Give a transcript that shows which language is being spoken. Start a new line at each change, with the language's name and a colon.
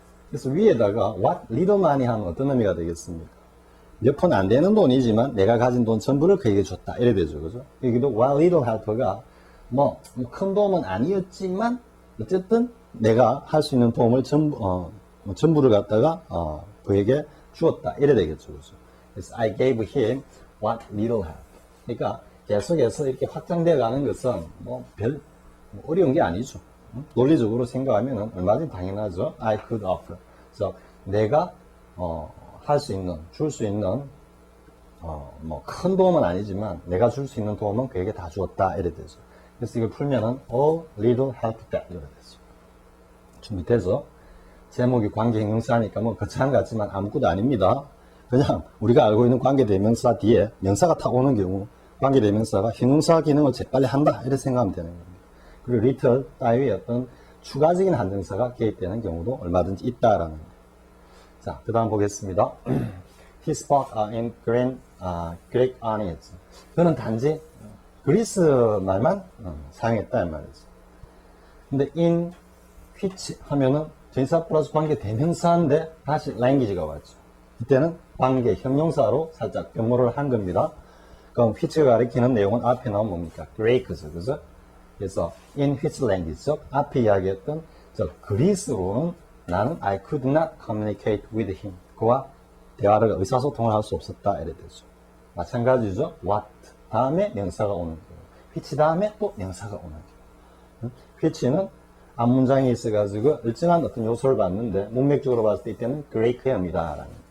Korean: 그래서 위에다가
English: what little money
Korean: 하면 어떤 의미가 되겠습니까? 몇 푼 안 되는 돈이지만 내가 가진 돈 전부를 그에게 줬다 이래 되죠. 그죠? 여기도
English: what little help
Korean: 가 뭐 큰 도움은 아니었지만 어쨌든 내가 할 수 있는 도움을 전부를 갖다가 그에게 주었다. 이래 되겠죠. 그죠? 그래서
English: I gave him what little help.
Korean: 그러니까 계속해서 이렇게 확장되어 가는 것은 뭐 어려운 게 아니죠. 논리적으로 생각하면 얼마든지 당연하죠.
English: I could offer.
Korean: 그래서 내가 할 수 있는, 줄 수 있는 뭐 큰 도움은 아니지만 내가 줄 수 있는 도움은 그에게 다 주었다. 이래 되죠. 그래서 이걸 풀면은
English: a little help that
Korean: 이래 되죠. 준비돼서 제목이 관계형용사니까 뭐 거창한 것 같지만 아무것도 아닙니다. 그냥 우리가 알고 있는 관계대명사 뒤에 명사가 탁 오는 경우 관계대명사가 형용사 기능을 재빨리 한다 이렇게 생각하면 되는 겁니다. 그리고 little 따위의 어떤 추가적인 한정사가 개입되는 경우도 얼마든지 있다라는 거예요. 자, 그 다음 보겠습니다.
English: He spoke in Greek onions.
Korean: 그는 단지 그리스 말만 사용했다 이 말이죠. 근데
English: in which
Korean: 하면은 전치사 플러스 관계 대명사인데 다시 language가 왔죠. 이때는 관계 형용사로 살짝 변모를 한 겁니다. 그럼 which가 가리키는 내용은 앞에 나온 뭡니까? Greek죠, 그죠? 그래서
English: in which language,
Korean: 즉 앞에 이야기했던 그리스로는 나는
English: I could not communicate with him.
Korean: 그와 대화를 의사소통을 할 수 없었다 이래 되죠. 마찬가지죠. what 다음에 명사가 오는 경우, which 다음에 또 명사가 오는 경우. which는 앞 문장에 있어가지고 일정한 어떤 요소를 봤는데 문맥적으로 봤을 때 이때는 그레이크형이다.